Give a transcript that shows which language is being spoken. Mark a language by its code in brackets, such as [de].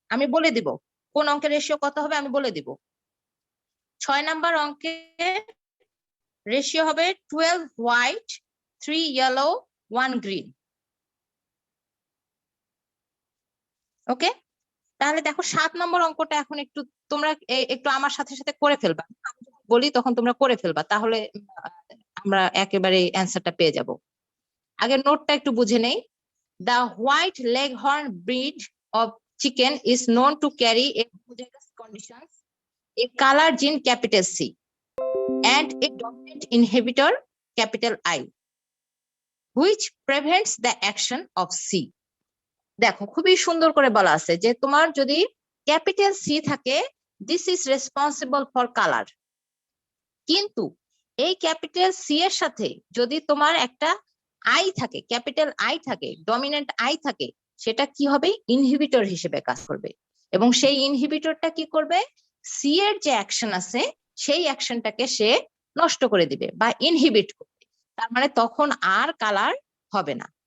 [bn] আমি বলে দিব কোন অঙ্কের রেশিও কত হবে, আমি বলে দিব। 6 নাম্বার অঙ্কে রেশিও হবে 12 হোয়াইট 3 ইয়েলো 1 গ্রিন। ওকে, তাহলে দেখো 7 নম্বর অঙ্কটা এখন একটু তোমরা একটু আমার সাথে সাথে করে ফেলবা, আমি যখন বলি তখন তোমরা করে ফেলবা, তাহলে আমরা একেবারে অ্যান্সারটা পেয়ে যাব। আগে নোটটা একটু বুঝে নেই। [en] The white leghorn breed of chicken is known to carry a homozygous conditions, a color gene capital C, and a dominant inhibitor capital I, which prevents the action of C. [bn] দেখো খুবই সুন্দর করে বলা আছে যে তোমার যদি ক্যাপিটাল সি থাকে, [en] this is responsible for colour, [bn] কিন্তু এই ক্যাপিটাল সি এর সাথে যদি তোমার একটা আই থাকে, ক্যাপিটাল আই থাকে, ডমিনেন্ট আই থাকে, সেটা কি হবে ইনহিবিটর হিসেবে কাজ করবে, এবং সেই ইনহিবিটরটা কি করবে সি এর যে অ্যাকশন আছে সেই অ্যাকশনটাকে সে নষ্ট করে দিবে বা ইনহিবিট করবে, তার মানে তখন আর কালার হবে না।